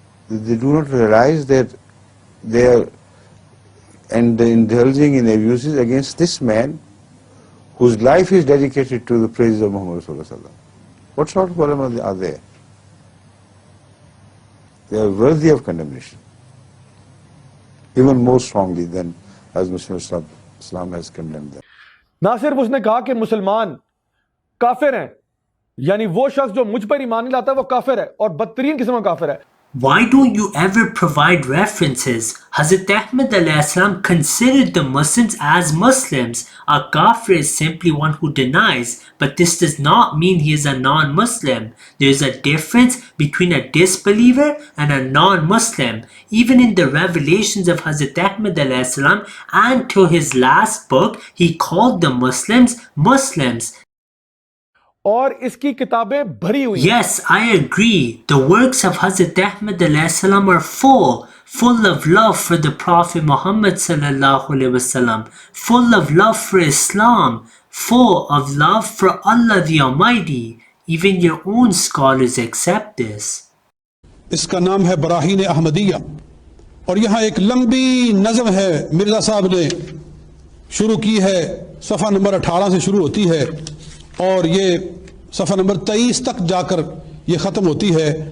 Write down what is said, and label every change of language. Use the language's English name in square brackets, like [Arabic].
[English] They do not realize that they are indulging in abuses against this man whose life is dedicated to the praises of Muhammad Sallallahu Alaihi Wasallam. What sort of ulama are they? They are worthy of condemnation, even more strongly than as Muslim Islam has condemned them. [Urdu] نہ صرف اس نے کہا کہ مسلمان کافر ہیں، یعنی وہ شخص جو مجھ پر ایمان نہیں لاتا وہ کافر ہے اور بدترین قسم کا کافر ہے. [English] Why don't you ever provide references? Hazrat Ahmad alayhi salam considered the Muslims as Muslims. A kafir is simply one who denies, but this does not mean he is a non-Muslim. There is a difference between a disbeliever and a non-Muslim. Even in the revelations of Hazrat Ahmad alayhi salam and to his last book, he called the Muslims Muslims. [Urdu] اور اس کی کتابیں بھری ہوئی ہیں. [English] Yes, I agree. The works of Hazrat Ahmad alayhi salam are full of love for the Prophet Muhammad sallallahu alaihi wasallam, full of love for Islam, full of love for Allah the Almighty. Even your own scholars accept this. [Urdu] اس کا نام ہے براہین احمدیہ، اور یہاں ایک لمبی نظم ہے مرزا صاحب نے شروع کی ہے، صفحہ نمبر 18 سے شروع ہوتی ہے اور یہ صفحہ نمبر 23 تک جا کر یہ ختم ہوتی ہے.